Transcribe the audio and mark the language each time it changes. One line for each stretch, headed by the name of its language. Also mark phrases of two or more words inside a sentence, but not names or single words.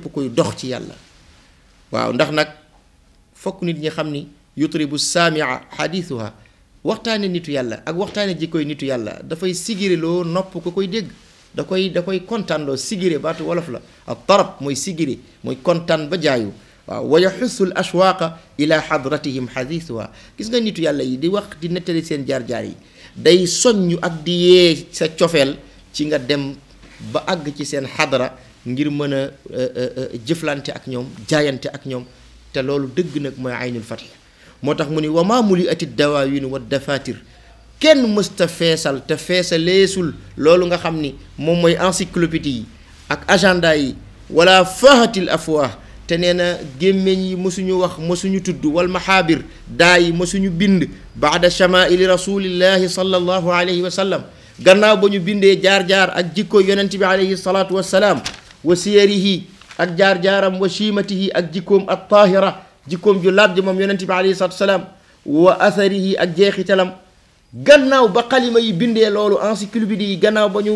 Wolof: kuy dox ci yàlla waaw ndax nag fokk nit ñi xam ni
Arabic: يطرب سامع حديثها
Wolof: waxtaane nitu yàlla ak waxtaane jikkoy nitu yàlla dafay sigiriloo nopp ko koy dégg da koy kontaanloo sigire baatu wolof la ak tarab mooy sigire mooy kontaan ba jaayu waaw
Arabic: ويهز ال الأشواق إلى حضرتهم حديثها
Wolof: gis nga nitu yàlla yi di wax di nettali seen jaar-jaar yi day soññ ak di yee sa cofeel ci nga dem ba àgg ci seen xadra ngir mën a jëflante ak ñoom jaayante ak ñoom te loolu dëgg nag mooy
Arabic: عين الفتح
Wolof: moo tax mu ni
Arabic: وما ملئت الدواوين والدفاتر
Wolof: kenn mësta feesal te feesaleesul loolu nga xam ni moom mooy encyclopédie yi ak agenda yi
Arabic: ولا فاهت الأفواه
Wolof: te nee na gémmeñ yi mësuñu wax mësuñu tudd
Arabic: ولا المحابر
Wolof: daa yi mësuñu bind
Arabic: بعد شمائل رسول الله صلى الله عليه وسلم
Wolof: gannaaw ba ñu bindee jaar-jaar ak jikko yonent bi
Arabic: عليه الصلاة والسلام وسيره
Wolof: ak jaar-jaaram
Arabic: وشيمته
Wolof: ak jikkoom
Arabic: الطاهرة
Wolof: jikkoom ju laab ji moom yonent bi
Arabic: عليه الصلاة والسلام وآثاره
Wolof: ak jeexitalam gannaaw ba xalima yi bindee loolu encyclopédie yi gannaaw